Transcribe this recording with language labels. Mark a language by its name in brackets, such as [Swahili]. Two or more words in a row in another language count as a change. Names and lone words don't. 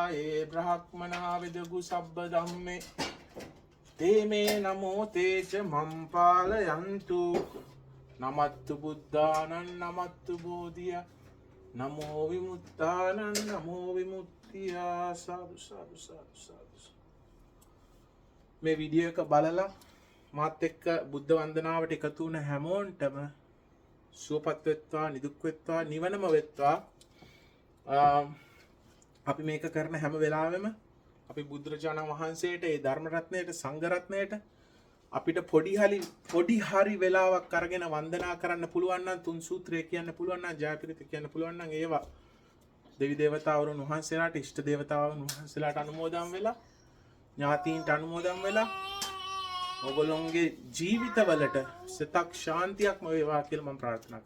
[Pali] යේ බ්‍රහ්මනා විදගු සබ්බ ධම්මේ තේ මේ නමෝ තේච මම් පාලයන්තු නමත්තු බුද්ධානං නමත්තු බෝධියා නමෝ විමුක්තානං නමෝ විමුක්තියා. [Sinhala] සාදු සාදු සාදු සාදු. මේ වීඩියෝ එක බලලා මාත් එක්ක බුද්ධ වන්දනාවට එකතු වුණ හැමෝන්ටම සුවපත් වෙත්වා, නිදුක් වෙත්වා, නිවනම වෙත්වා. අපි මේක කරන හැම වෙලාවෙම අපි බුදුරජාණන් වහන්සේට, ඒ ධර්ම රත්නයට, සංඝ රත්නයට අපිට පොඩි හරි වෙලාවක් අරගෙන වන්දනා කරන්න පුළුවන් නම්, තුන් සූත්‍රය කියන්න පුළුවන් නම්, ජයපිරිත කියන්න පුළුවන් නම්, ඒවා දෙවි දේවතාවරුන් වහන්සේලාට, ඉෂ්ට දේවතාවුන් වහන්සේලාට අනුමෝදන් වෙලා, ඥාතීන්ට අනුමෝදන් වෙලා, ඔගොල්ලොන්ගේ ජීවිතවලට සිතක් ශාන්තියක්ම වේවා කියලා මම ප්‍රාර්ථනා කරනවා.